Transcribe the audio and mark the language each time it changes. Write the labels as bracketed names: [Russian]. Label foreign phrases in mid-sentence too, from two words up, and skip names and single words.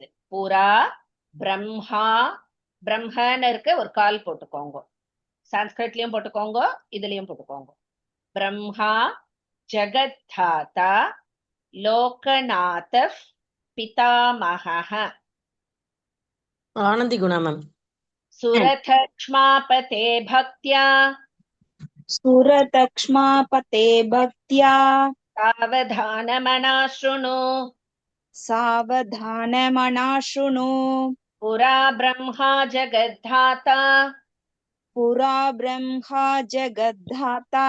[Sanskrit] पुरा ब्रह्मा, [Tamil] பிரம்மன்னு இருக்க ஒரு கால் போட்டுக்கோங்க, சான்ஸ்கிரிட்லயும் போட்டுக்கோங்க, இதுலயும் போட்டுக்கோங்க. [Sanskrit] ब्रह्मा जगद्धाता लोकनाथ पितामहः [Tamil] ஆனந்தி குணா மேம். [Sanskrit] सुरतक्ष्मापते भक्त्या सुरतक्ष्मापते भक्त्या सावधानमना शृणु. सावधानमना शृणु. पुरा ब्रह्मा जगद्धाता पुरा ब्रह्मा जगद्धाता